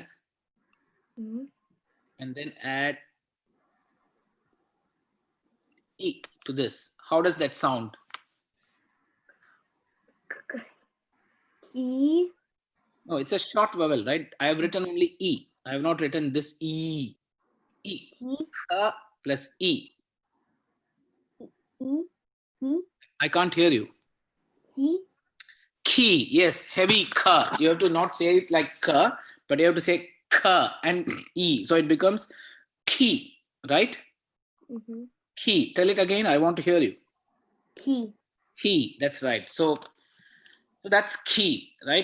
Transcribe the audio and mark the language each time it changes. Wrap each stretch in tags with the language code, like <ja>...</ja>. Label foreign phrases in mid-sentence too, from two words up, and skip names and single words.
<en>Mhm. E to this, how does that sound? Ki. No, it's a short vowel, right? I have written only E. I have not written this E. E. Ki. Ka plus E. Ki. Ki. I can't hear you. Ki. Ki, yes, heavy ka. You have to not say it like ka, but you have to say ka and E. So it becomes ki, right? Mhm. Ki. Tell it again. I want to hear you. Ki. Ki. That's right. So that's ki, right?</en>